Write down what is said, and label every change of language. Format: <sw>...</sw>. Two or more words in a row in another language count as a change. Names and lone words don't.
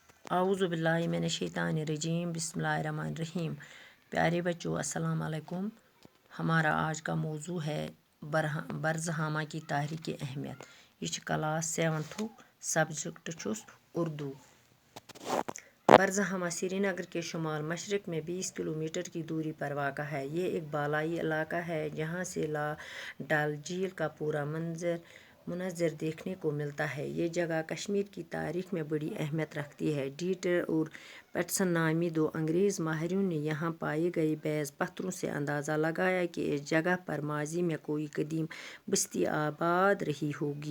<ar>اعوذ باللہ من الشیطان الرجیم بسم اللہ الرحمن الرحیم۔</ar> <ur>پیارے بچوں</ur> <ar>السلام علیکم۔</ar> <ur>ہمارا آج کا موضوع ہے برزہامہ کی تحریک اہمیت۔ یہ کلاس 7 سبجیکٹ چھس اردو۔ برزہامہ سری نگر کے شمال مشرق میں 20 کلومیٹر کی دوری پر واقع ہے۔ یہ ایک بالائی علاقہ ہے جہاں سے ڈل جھیل کا پورا منظر دیکھنے کو ملتا ہے۔ یہ جگہ کشمیر کی تاریخ میں بڑی اہمیت رکھتی ہے۔ ڈیٹر اور پیٹسن نامی دو انگریز ماہرین نے یہاں پائے گئے بعض پتھروں سے اندازہ لگایا کہ اس جگہ پر ماضی میں کوئی قدیم بستی آباد رہی ہوگی۔</ur>